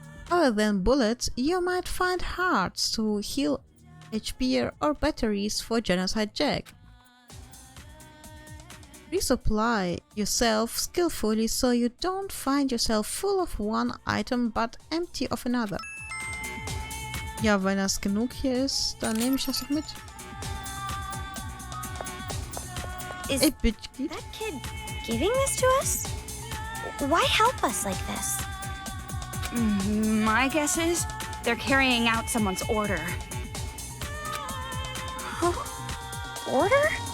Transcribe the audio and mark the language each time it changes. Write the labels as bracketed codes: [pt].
[en] Other than bullets, you might find hearts to heal HP or batteries for Genocide Jack. Resupply yourself skillfully so you don't find yourself full of one item but empty of another. [de] Ja, wenn das genug hier ist, dann nehme ich das doch mit. [en] Is that kid giving this to us? Why help us like this? My guess is they're carrying out someone's order. Order?